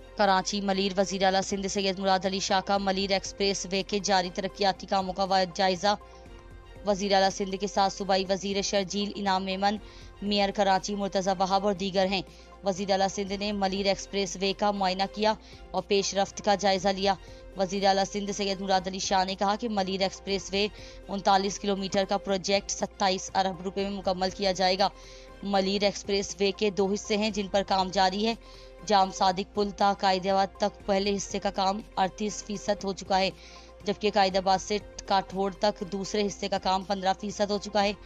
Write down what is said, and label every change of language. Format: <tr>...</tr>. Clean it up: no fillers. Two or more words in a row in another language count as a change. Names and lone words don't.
<ur>کراچی ملیر وزیر اعلیٰ سندھ سید مراد علی شاہ کا ملیر ایکسپریس وے کے جاری ترقیاتی کاموں کا جائزہ. وزیر اعلیٰ سندھ کے ساتھ صوبائی وزیر شرجیل انعام میمن، میئر کراچی مرتضیٰ وہاب اور دیگر ہیں. وزیر اعلیٰ سندھ نے ملیر ایکسپریس وے کا معائنہ کیا اور پیشرفت کا جائزہ لیا. وزیر اعلیٰ سندھ سید مراد علی شاہ نے کہا کہ ملیر ایکسپریس وے 39 کلومیٹر کا پروجیکٹ 27 ارب روپے میں مکمل کیا جائے گا. ملیر ایکسپریس وے کے 2 حصے ہیں جن پر کام جاری ہے. جام صادق پل تا قائدآباد تک پہلے حصے کا کام 38% ہو چکا ہے، جبکہ قائدآباد سے کاٹھوڑ تک دوسرے حصے کا کام 15% ہو چکا ہے.</ur>